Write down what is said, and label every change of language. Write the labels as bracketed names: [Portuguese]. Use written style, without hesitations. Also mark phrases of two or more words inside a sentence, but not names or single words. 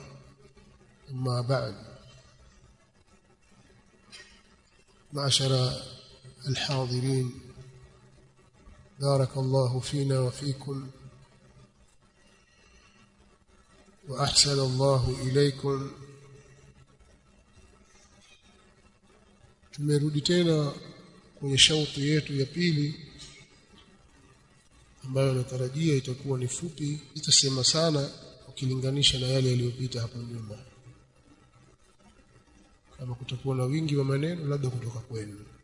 [Arabic] أما بعد، معشر الحاضرين، بارك الله فينا وفيكم وأحسن الله إليكم. [Swahili] Tumerudi tena kwenye shauti yetu ya pili ambayo natarajia itakuwa ni fupi, itasema sana ukilinganisha na yale yaliyopita hapo nyuma. Kama kutakuwa na wingi wa maneno labda kutoka kwenu.